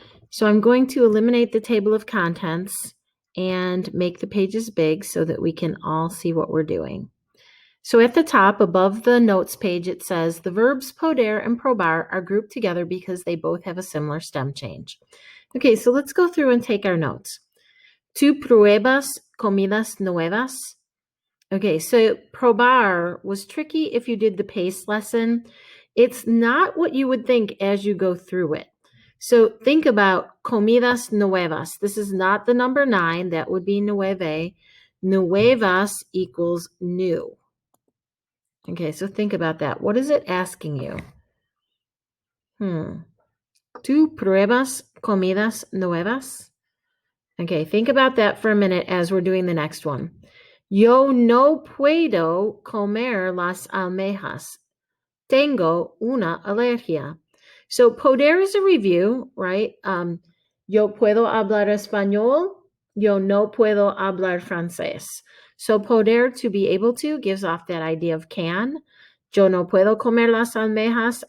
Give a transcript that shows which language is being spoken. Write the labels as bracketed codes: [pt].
[en] So I'm going to eliminate the table of contents and make the pages big so that we can all see what we're doing. So at the top, above the notes page, it says the verbs poder and probar are grouped together because they both have a similar stem change. Okay, so let's go through and take our notes. [es] Tu pruebas comidas nuevas? [en] Okay, so probar was tricky if you did the pace lesson. It's not what you would think as you go through it. So think about [es] comidas nuevas. [en] This is not the number 9. That would be nueve. Nuevas equals new. Okay, so think about that. What is it asking you? [es] Tu pruebas comidas nuevas? [en] Okay, think about that for a minute as we're doing the next one. [es] Yo no puedo comer las almejas. Tengo una alergia. [en] So poder is a review, right? [es] Yo puedo hablar español. Yo no puedo hablar francés. [en] So poder, to be able to, gives off that idea of can. [es] Yo no puedo comer las almejas.